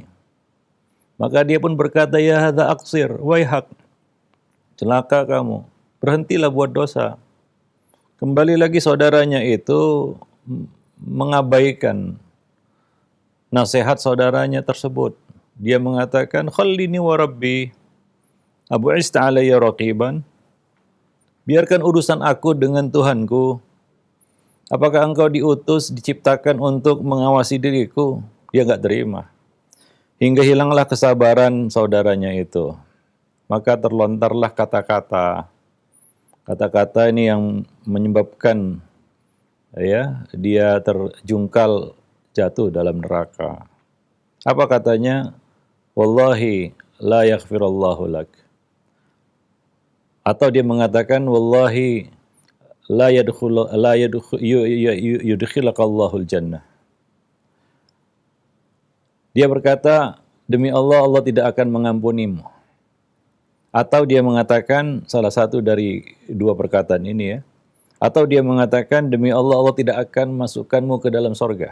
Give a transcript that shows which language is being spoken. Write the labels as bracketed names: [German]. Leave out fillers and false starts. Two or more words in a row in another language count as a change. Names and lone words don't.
[Indonesian] Maka dia pun berkata, [Arabic] يا هذا أقصر ويحك, [Indonesian] celaka kamu, berhentilah buat dosa. Kembali lagi saudaranya itu mengabaikan nasihat saudaranya tersebut. Dia mengatakan, [Arabic] خلني وربي أبعثت علي رقيبا, [Indonesian] biarkan urusan aku dengan Tuhanku. Apakah engkau diutus, diciptakan untuk mengawasi diriku? Dia nggak terima. Hingga hilanglah kesabaran saudaranya itu. Maka terlontarlah kata-kata. Kata-kata ini yang menyebabkan dia terjungkal jatuh dalam neraka. Apa katanya? [Arabic] والله لا يغفر الله لك. [Indonesian] Atau dia mengatakan [Arabic] والله لا يدخلك الله الجنة. [Indonesian] Dia berkata, demi Allah, Allah tidak akan mengampunimu. Atau dia mengatakan, salah satu dari dua perkataan ini ya. Atau dia mengatakan, demi Allah, Allah tidak akan masukkanmu ke dalam sorga.